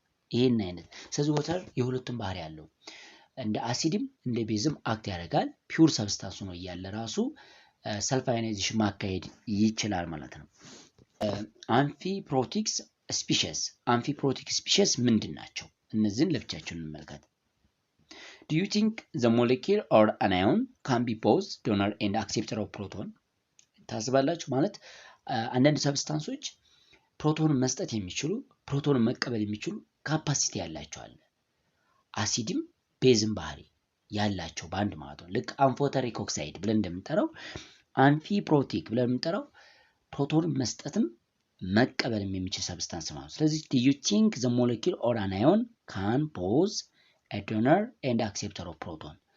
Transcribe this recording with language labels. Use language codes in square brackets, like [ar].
[am] ይሄን አይነት ስለዚህ ወተር የሁለቱም ባህሪ ያለው እንደ አሲድም እንደ ቤዝም አክት ያደርጋል። ፒውር ሰብስታንስ ነው እያለ ራሱ ሰልፍ አዮናይዜሽን ማካሄድ ይችላል ማለት ነው። አምፊፕሮቲክስ ስፒሺስ ምንድን ናቸው? እነዚህን ለብቻቸው እንመልከት። [en] Do you think the molecule or anion can be both donor and acceptor of proton? [am] ታስባላችሁ ማለት አንዳንድ ሰብስታንሶች ፕሮቶንን መስጠት የሚችሉ ፕሮቶንን መቀበል የሚችሉ ካፓሲቲ ያላቸው አለ። አሲድም ቤዝም ባህሪ ያላቸው ባንድ ማለት ነው። ልክ አምፎተሪክ ኦክሳይድ ብለን እንደምንጠራው አምፊፕሮቲክ ብለን የምንጠራው ፕሮቶንን መስጠትም መቀበልም የሚችል ሰብስታንስ ማለት ነው። ስለዚህ [en] do you think the molecule or anion can both a donor and acceptor of proton?